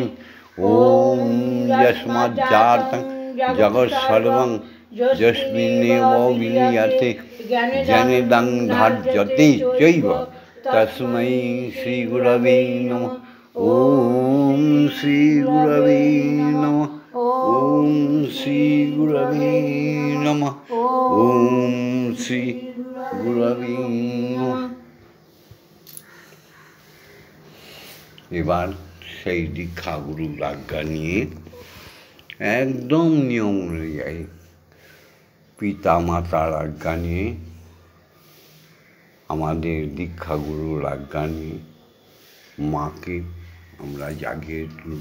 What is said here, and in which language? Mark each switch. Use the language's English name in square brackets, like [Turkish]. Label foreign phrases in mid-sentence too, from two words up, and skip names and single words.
[Sanskrit] ওম যস্মাজ্জাতং জগৎসর্বং যস্মিন্নেব বিলীয়তে জ্ঞানেদং ধার্যতে চৈব তস্मै শ্রীগুরবে নমঃ। ওম শ্রীগুরবে নমঃ। ওম শ্রীগুরবে নমঃ। ওম শ্রীগুরবে নমঃ। [Bangla] এবার সেই দীক্ষাগুরুর আজ্ঞা নিয়ে একদম নিয়ম অনুযায়ী, পিতা মাতার আজ্ঞা নিয়ে আমাদের দীক্ষাগুরুর আজ্ঞা নিয়ে মাকে আমরা জাগিয়ে তুলব।